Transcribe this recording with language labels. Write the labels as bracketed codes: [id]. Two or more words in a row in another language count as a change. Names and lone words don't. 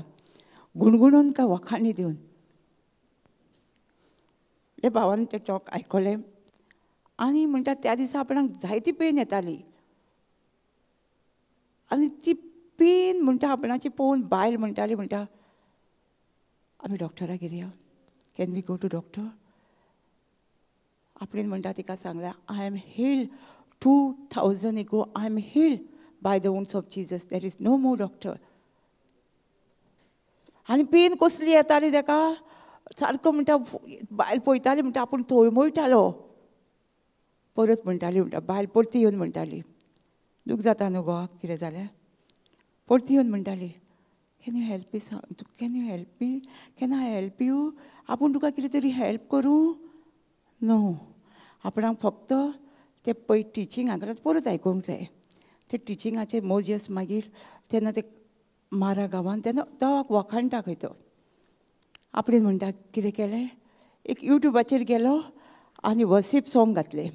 [kok] गुणगुणून काय वखाणी दिवन? ते भावान ते टॉक आयकले आनी म्हणटा त्या दिसा आपणाक जायती पेन येताली आनी ती पेन म्हणटा आपणाची पळोवन बायल म्हणटाली म्हणटा आमी डॉक्टरागेर या, [en] can we go to doctor? [kok] आपणें म्हणटा तिका सांगल्या [en] I am healed 2000 ago, I am healed by the wounds of Jesus, there is no more doctor. [kok] आनी पेन कसली येताली ताका सारको म्हणटा बायल पळयताली म्हणटा आपूण थंय परत म्हणटाली म्हणटा बायल परती येवन म्हणटाली दूख जाता न्हू गो कितें जालें? परती येवन म्हणटाली [en] can you help me, can you help me, can I help you? [kok] आपूण तुका कितें तरी हेल्प करूं? नो, आपणाक फक्त ते पळय टिचिंगाक परत आयकूंक जाय. ते टिचिंगाचे मोजियस मागीर तेन्ना ते मारा गांवान तेन्ना तो वखाणटा खंय तो. आपणें म्हणटा कितें केलें? एक यूट्यूबाचेर गेलो आनी [en] worship song [kok] घातलें.